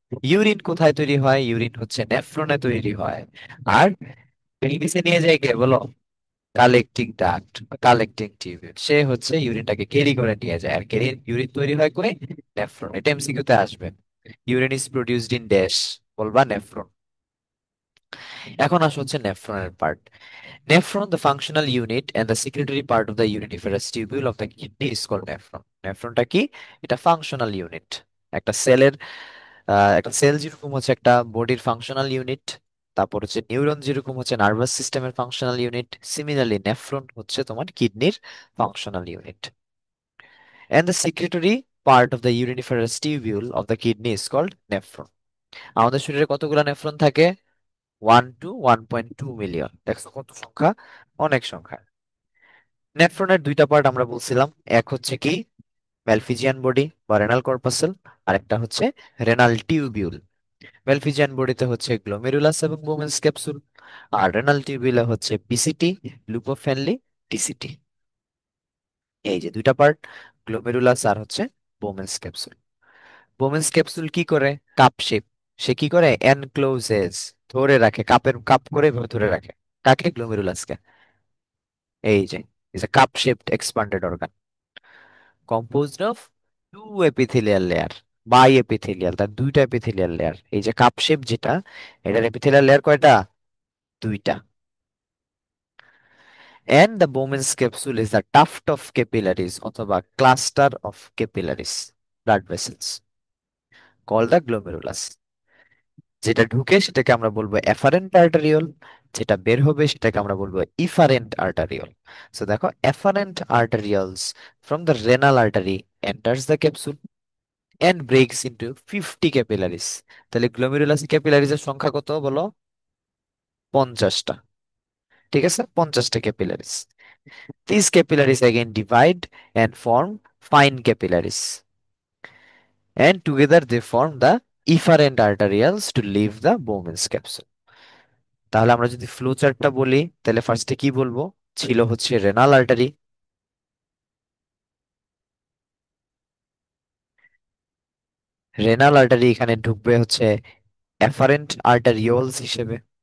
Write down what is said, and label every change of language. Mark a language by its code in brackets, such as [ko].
[bn] Urine কোথায় তৈরি হয়? ইউরিন হচ্ছে নেফ্রনে তৈরি হয়। আর পেলভিসে নিয়ে যায় কে বলো? কালেক্টিং ডাক্ট, কালেক্টিং টিউবিউল, সে হচ্ছে ইউরিনটাকে ক্যারি করে নিয়ে যায়। আর ক্যারি ইউরিন তৈরি হয় কই? নেফ্রন। এটা এমসিকিউ তে আসবে। [en] urine is produced in dash, [bn] বলবা নেফ্রন। এখন আসা হচ্ছে নেফ্রনের part. [en] Nephron, the functional unit and the secretory part of the uriniferous tubule of the kidney is called nephron. [bn] নেফ্রনটা কি? এটা ফাংশনাল ইউনিট। একটা সেলের, একটা সেল যেরকম হচ্ছে একটা বডির ফাংশনাল ইউনিট, তারপর হচ্ছে নিউরন যেরকম হচ্ছে নার্ভাস সিস্টেমের ফাংশনাল ইউনিট, সিমিলারলি নেফ্রন হচ্ছে তোমার কিডনির functional unit. [en] And the secretory part of the uriniferous tubule of the kidney is called nephron. [bn] আমাদের শরীরে কতগুলো নেফ্রন থাকে? 1 to 1.2 মিলিয়ন। দেখছো কত সংখ্যা, অনেক সংখ্যা। নেফ্রনের দুইটা পার্ট আমরা বলছিলাম, এক হচ্ছে কি ম্যালফিজিয়ান বডি বা রেনাল কর্পাসেল, আর একটা হচ্ছে রেনাল টিউবিউল। ম্যালফিজিয়ান বডিতে হচ্ছে গ্লোমেরুলাস এবং বোমেন্স ক্যাপসুল, আর রেনাল টিউবিউলে হচ্ছে পিসিটি, লুপোফেনলি, টিসিটি। এই যে দুইটা পার্ট, গ্লোমেরুলাস আর হচ্ছে বোমেন্স ক্যাপসুল। বোমেন্স ক্যাপসুল কি করে? কাপ শেপ, সে কি করে এনক্লোজেস, ধরে রাখে, কাপের কাপ করে এভাবে ধরে রাখে। কাকে? গ্লোমেরুলাসকে। এই যে [en] is a cup shaped expanded organ composed of two epithelial layer, by epithelial, [bn] তার দুইটা এপিথেলিয়াল লেয়ার। এই যে কাপ শেপ যেটা, এটার এপিথেলিয়াল লেয়ার কয়টা? দুইটা। [en] And the Bowman's capsule is the tuft of capillaries অথবা cluster of capillaries, blood vessels, called the glomerulus. [bn] যেটা ঢুকে সেটাকে আমরা বলবো এফারেন্ট আর্টারিওল, যেটা বের হবে সেটাকে আমরা বলবো ইফারেন্ট আর্টারিওল। [en] So দেখো, afferent arterioles from the renal artery enters the capsule and breaks into 50 capillaries। [bn] তাহলে গ্লোমেরুলাস ক্যাপিলারিজ এর সংখ্যা কত বলো? 50টা। ঠিক আছে, 50টা capillaries. [en] These capillaries again divide and form fine capillaries, and together they form the efferent arterioles to leave the Bowman's capsule। [bn] তাহলে আমরা যদি ফ্লো চার্টটা বলি, তাহলে ফার্স্টে কি বলবো? ছিল হচ্ছে রেনাল আর্টারি। রেনাল আর্টারি এখানে ঢুকবে হচ্ছে এফারেন্ট আর্টারিওলস হিসেবে।